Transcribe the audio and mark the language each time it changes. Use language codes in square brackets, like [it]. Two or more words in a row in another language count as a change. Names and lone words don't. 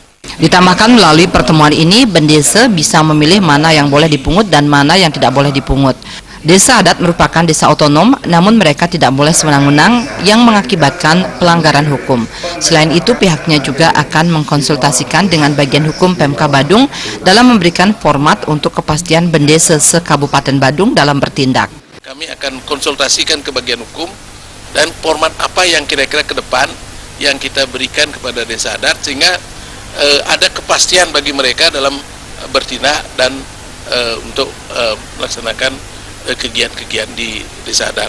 [id] Ditambahkan melalui pertemuan ini bendesa bisa memilih mana yang boleh dipungut dan mana yang tidak boleh dipungut. Desa adat merupakan desa otonom, namun mereka tidak boleh sewenang-wenang yang mengakibatkan pelanggaran hukum. Selain itu, pihaknya juga akan mengkonsultasikan dengan bagian hukum Pemkab Badung dalam memberikan format untuk kepastian bendesa se-Kabupaten Badung dalam bertindak. Kami akan konsultasikan ke bagian hukum dan format apa yang kira-kira ke depan yang kita berikan kepada desa adat sehingga ada kepastian bagi mereka dalam bertindak dan untuk melaksanakan kegiatan-kegiatan di desa adat.